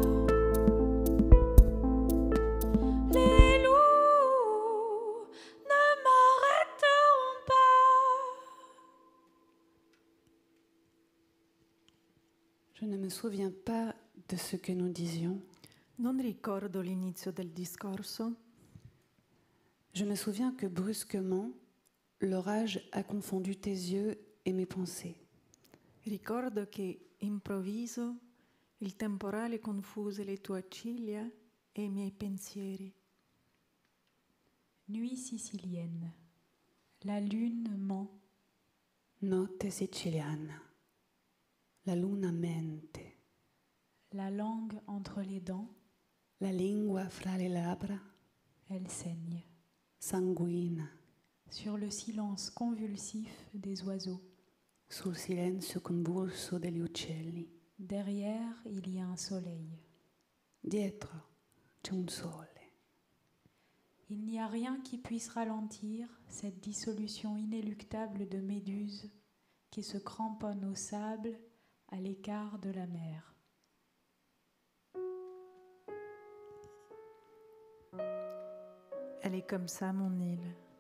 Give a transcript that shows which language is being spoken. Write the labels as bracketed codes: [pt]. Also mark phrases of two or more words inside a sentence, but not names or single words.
[fr] Les loups ne m'arrêteront pas. Je ne me souviens pas de ce que nous disions. [it] Non ricordo l'inizio del discorso. [fr] Je me souviens que brusquement, l'orage a confondu tes yeux et mes pensées. [it] Ricordo che improvviso il temporale confuse le tue ciglia e i miei pensieri. [fr] Nuit sicilienne, la lune ment. [it] Notte siciliana, la luna mente, [fr] La langue entre les dents, [it] la lingua fra le labbra, [fr] elle saigne. [it] sanguina, [fr] Sur le silence convulsif des oiseaux. [it] sul silenzio convulso degli uccelli. [fr] Derrière, il y a un soleil. [it] Dietro c'è un sole. [fr] Il n'y a rien qui puisse ralentir cette dissolution inéluctable de méduses qui se cramponnent au sable à l'écart de la mer. Elle est comme ça, mon île.